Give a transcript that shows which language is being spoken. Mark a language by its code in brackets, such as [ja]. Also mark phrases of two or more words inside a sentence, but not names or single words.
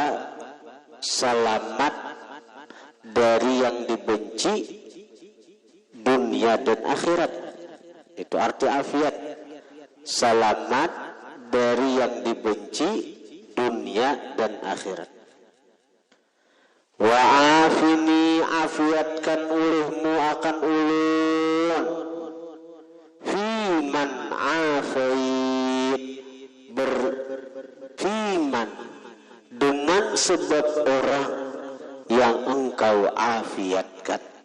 [id] Selamat dari yang dibenci dunia dan akhirat. Itu arti afiat. Selamat dari yang dibenci dunia dan akhirat. [bjn] Wa'afini afiatkan olehmu akan ulun. [ar] فيمن عافيت [id] fiman dengan sebab orang yang engkau afiatkan.